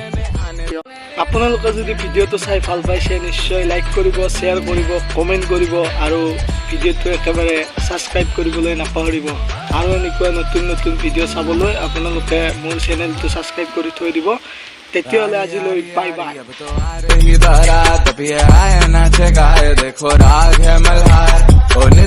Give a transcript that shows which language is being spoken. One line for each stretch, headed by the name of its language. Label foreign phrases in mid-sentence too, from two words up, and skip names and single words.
Assamese: আপোনালোকে যদি ভিডিঅ'টো চাই ভাল পাইছে নিশ্চয় লাইক কৰিব, শ্বেয়াৰ কৰিব, কমেণ্ট কৰিব, আৰু ভিডিঅ'টো একেবাৰে ছাবস্ক্ৰাইব কৰিবলৈ নাপাহৰিব। আৰু এনেকুৱা নতুন নতুন ভিডিঅ' চাবলৈ আপোনালোকে মোৰ চেনেলটো ছাবস্ক্ৰাইব কৰি থৈ দিব। তেতিয়াহ'লে আজিলৈ
English: bye bye.
Hindi: अब तो आ रही बारात, अब ये आए नाचेगा, देखो राग है मल्हार। ओ